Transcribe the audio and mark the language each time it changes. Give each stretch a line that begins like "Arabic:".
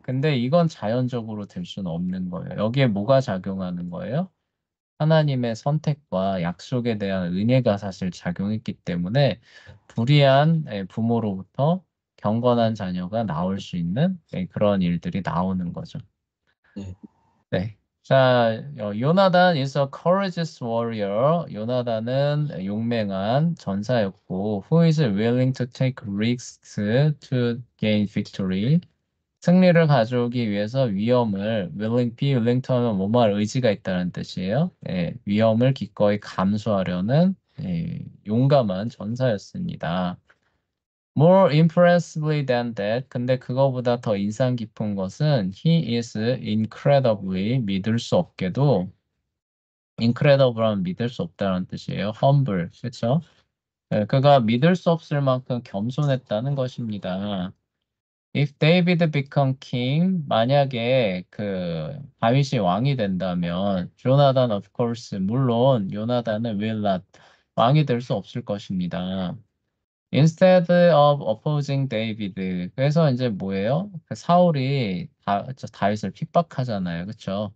Korean: 근데 이건 자연적으로 될 수는 없는 거예요. 여기에 뭐가 작용하는 거예요? 하나님의 선택과 약속에 대한 은혜가 사실 작용했기 때문에 불의한 부모로부터 경건한 자녀가 나올 수 있는 그런 일들이 나오는 거죠. 네. 네.
English: 자, 요나단 is a courageous warrior.
Korean: 요나단은 용맹한 전사였고,
English: who is willing to take risks to gain victory.
Korean: 승리를 가져오기 위해서 위험을
English: be willing to
Korean: 하면 뭐뭐할 의지가 있다는 뜻이에요. 예, 위험을 기꺼이 감수하려는 용감한 전사였습니다.
English: More impressively than that.
Korean: 근데 그거보다 더 인상 깊은 것은
English: he is incredibly
Korean: 믿을 수 없게도 incredible 하면 믿을 수 없다는 뜻이에요.
English: humble.
Korean: 그렇죠? 예, 그가 믿을 수 없을 만큼 겸손했다는 것입니다.
English: If David become king,
Korean: 만약에 그 다윗이 왕이 된다면, 조나단
English: of course,
Korean: 물론 요나단은
English: will not
Korean: 왕이 될 수 없을 것입니다.
English: Instead of opposing David.
Korean: 그래서 이제 뭐예요? 그 사울이 다윗을 핍박하잖아요. 그렇죠?